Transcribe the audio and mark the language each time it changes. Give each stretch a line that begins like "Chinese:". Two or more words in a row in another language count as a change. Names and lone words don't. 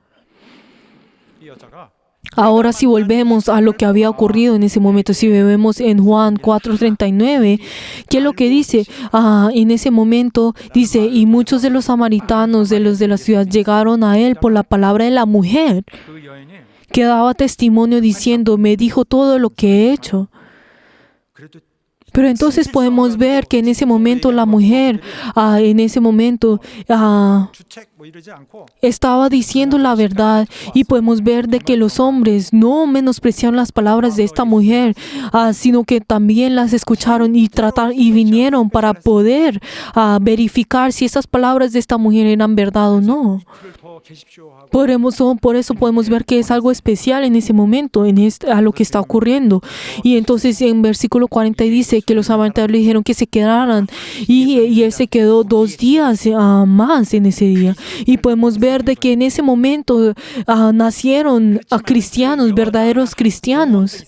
Spanish: Ahora si volvemos a lo que había ocurrido en ese momento, si vemos en Juan 4:39, ¿qué es lo que dice? En ese momento dice, y muchos de los samaritanos, de los de la ciudad, llegaron a él por la palabra de la mujer,
Korean: 그 여인이
Spanish: que daba testimonio diciendo, me dijo todo lo que he hecho.
Korean: 그래도
Spanish: Pero entonces podemos ver que en ese momento la mujer,
Korean: 주책 뭐 이러지 않고
Spanish: estaba diciendo la verdad, y podemos ver de que los hombres no menospreciaron las palabras de esta mujer, sino que también las escucharon y vinieron para poder verificar si esas palabras de esta mujer eran verdad o no.
Korean: 이틀을 더 계십시오 하고
Spanish: Por eso podemos ver que es algo especial en ese momento, a lo que está ocurriendo. Y entonces en versículo 40 dice que los samaritanos le dijeron que se quedaran, y él se quedó 2 días más en ese día. Y podemos ver de que en ese momento nacieron cristianos, verdaderos cristianos.